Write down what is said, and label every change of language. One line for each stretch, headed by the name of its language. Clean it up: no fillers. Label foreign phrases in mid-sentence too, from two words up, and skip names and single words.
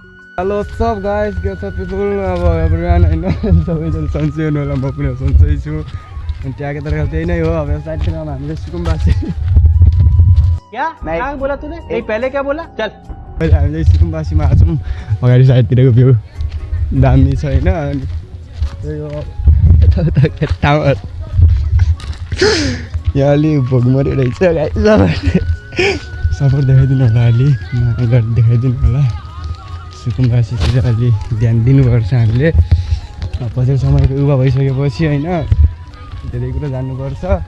Nepali: हेलो सब गाइस के छ पिपल अब एभ्रीवन हैन सबैजना सन्चै हुनु होला म पनि सन्चै छु अनि त्यहाँको तर्फ त्यही नै हो अब साइडतिर हामीले सुकुम्बासी
Hindi: क्या कहाँ बोला तूने एक पहले क्या बोला चल
Nepali: अहिले हामीले सुकुम्बासीमा आछौँ अगाडि साइडतिरको भ्यू दामी छ हैन अनि त्यही हो टावर यहाँ अलि भोगमरी रहेछ गाइस सपोर्ट देखाइदिनु होला अलि देखाइदिनु होला सुकुम्बासीतिर अलि ध्यान दिनुपर्छ हामीले पछि समयको युवा भइसकेपछि होइन धेरै कुरो जान्नुपर्छ